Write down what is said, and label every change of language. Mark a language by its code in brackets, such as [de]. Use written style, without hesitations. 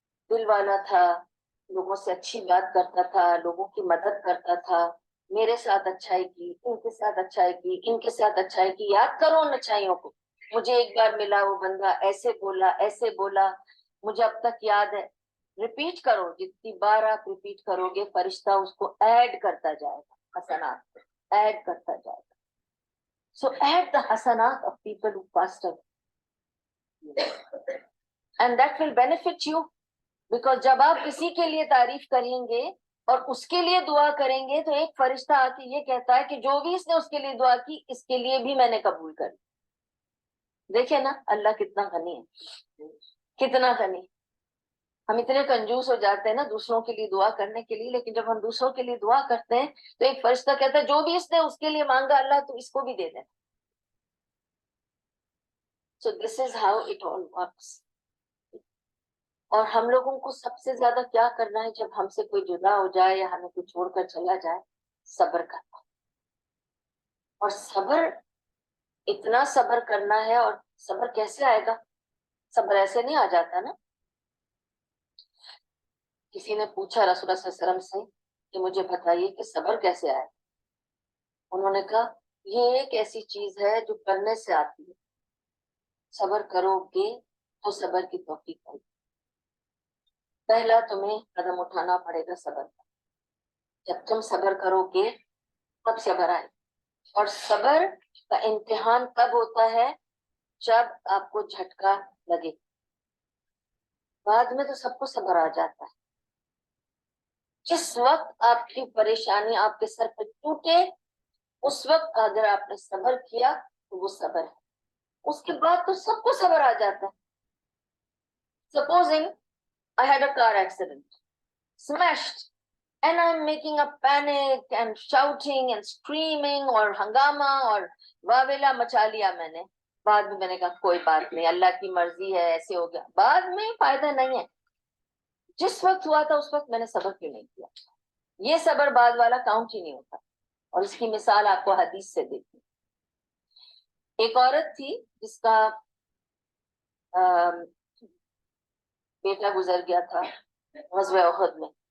[ur] دل والا تھا، لوگوں سے اچھی بات کرتا تھا، لوگوں کی مدد کرتا تھا، میرے ساتھ اچھائی کی، ان کے ساتھ اچھائی کی، ان کے ساتھ اچھائی کی. یاد کرو ان اچھائیوں کو. مجھے ایک بار ملا وہ بندہ، ایسے بولا ایسے بولا، مجھے اب تک یاد ہے. ریپیٹ کرو، جتنی بار آپ ریپیٹ کرو گے فرشتہ اس کو ایڈ کرتا جائے گا، حسنات ایڈ کرتا جائے گا. [en] So add the hasanat of people who passed away. And that will benefit you. [ur] Because جب آپ کسی کے لیے تعریف کریں گے اور اس کے لیے دعا کریں گے تو ایک فرشتہ آ کے یہ کہتا ہے کہ جو بھی اس نے اس کے لیے دعا کی اس کے لیے بھی میں نے قبول کر. دیکھیں نا اللہ کتنا غنی ہے، کتنا غنی. ہم اتنے کنجوس ہو جاتے ہیں نا دوسروں کے لیے دعا کرنے کے لیے، لیکن جب ہم دوسروں کے لیے دعا کرتے ہیں تو ایک فرشتہ کہتا ہے جو بھی اس نے اس کے لیے مانگا اللہ تو اس کو بھی دے دیں. [en] So this is how it all works. [ur] اور ہم لوگوں کو سب سے زیادہ کیا کرنا ہے جب ہم سے کوئی جدا ہو جائے یا ہمیں کوئی چھوڑ کر چلا جائے؟ صبر کرنا. اور صبر، اتنا صبر کرنا ہے. اور صبر کیسے آئے گا؟ صبر ایسے نہیں آ جاتا نا. کسی نے پوچھا رسول اللہ صلی اللہ علیہ وسلم سے کہ مجھے بتائیے کہ صبر کیسے آئے. انہوں نے کہا یہ ایک ایسی چیز ہے جو کرنے سے آتی ہے. صبر کرو گے تو صبر کی توفیق ہوگی. پہلا تمہیں قدم اٹھانا پڑے گا صبر کا. جب تم صبر کرو گے تب صبر آئے. اور صبر کا امتحان کب ہوتا ہے؟ جب آپ کو جھٹکا لگے. بعد میں تو سب کو صبر آ جاتا ہے. جس وقت آپ کی پریشانی آپ کے سر پہ ٹوٹے اس وقت اگر آپ نے صبر کیا تو وہ صبر ہے. اس کے بعد تو سب کو صبر آ جاتا ہے. [en] Supposing I had a car accident, smashed, and I'm making a panic and shouting and screaming [ur] اور ہنگامہ اور واویلا مچا لیا میں نے. بعد میں نے کہا کوئی بات نہیں، اللہ کی مرضی ہے، ایسے ہو گیا. بعد میں فائدہ نہیں ہے. جس وقت ہوا تھا اس وقت میں نے صبر کیوں نہیں کیا؟ یہ صبر بعد والا کاؤنٹ ہی نہیں ہوتا. اور اس کی مثال آپ کو حدیث سے دیتی. ایک عورت تھی جس کا بیٹا گزر گیا تھا غزوہ احد میں.